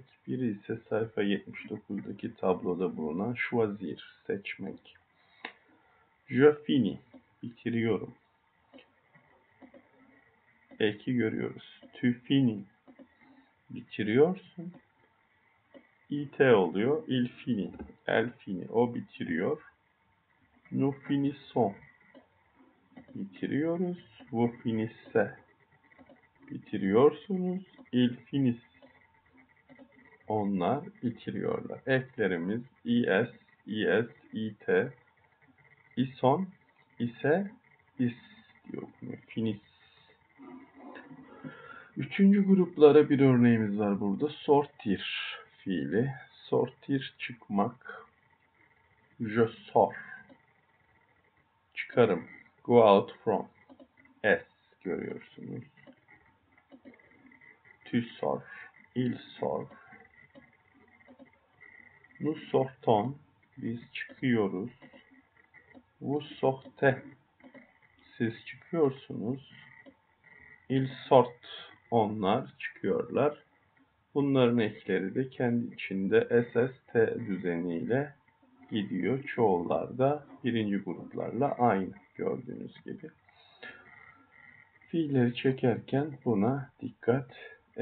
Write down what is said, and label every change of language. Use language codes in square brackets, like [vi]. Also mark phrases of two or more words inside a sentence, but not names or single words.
[tr] Biri ise sayfa 79'daki tabloda bulunan choisir, seçmek. [fr] Je finis, bitiriyorum. [tr] Eki görüyoruz. [fr] Tu finis, bitiriyorsun. [tr] It oluyor. [fr] Il finit, elle finit, [tr] o bitiriyor. [fr] Nous finissons, bitiriyoruz. Vous finissez, bitiriyorsunuz. Il finissent, [tr] onlar bitiriyorlar. Eklerimiz is, it, ison, ise, is diye okunuyor. Finis. Üçüncü gruplara bir örneğimiz var burada. Sortir fiili. Sortir, çıkmak. [fr] Je sors, [tr] çıkarım. [en] Go out from, [tr] s görüyorsunuz. [fr] Tu sors, il sort. Nous sortons, [tr] biz çıkıyoruz. [fr] Vous sortez, [tr] siz çıkıyorsunuz. [fr] Ils sortent, [tr] onlar çıkıyorlar. Bunların ekleri de kendi içinde SST düzeniyle gidiyor. Çoğullarda birinci gruplarla aynı gördüğünüz gibi. Fiilleri çekerken buna dikkat edeceğiz.